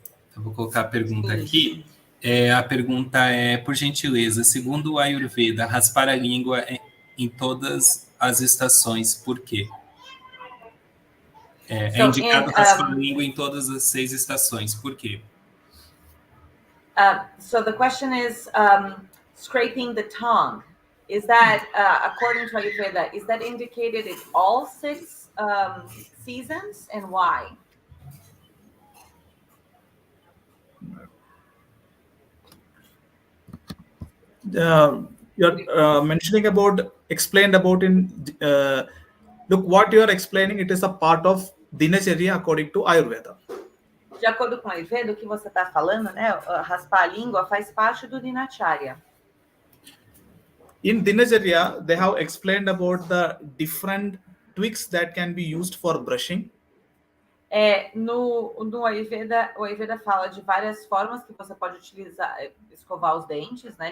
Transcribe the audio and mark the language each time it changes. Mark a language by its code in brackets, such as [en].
[pt] Então, vou colocar a pergunta aqui. A pergunta é, por gentileza, segundo o Ayurveda, raspar a língua em todas as estações, por quê? É indicado raspar a língua em todas as 6 estações, por quê? [en] So the question is scraping the tongue. Is that, according to Ayurveda, is that indicated in all 6 seasons, and why? You're mentioning about, explained about in, look, what you are explaining, it is a part of Dinacharya according to Ayurveda. [pt] De acordo com a Ayurveda, o que você está falando, né? Raspar a língua faz parte do Dinacharya. [en] In Dinacharya, they have explained about the different tweaks that can be used for brushing. [pt] No Ayurveda, o Ayurveda fala de várias formas que você pode utilizar, escovar os dentes, né?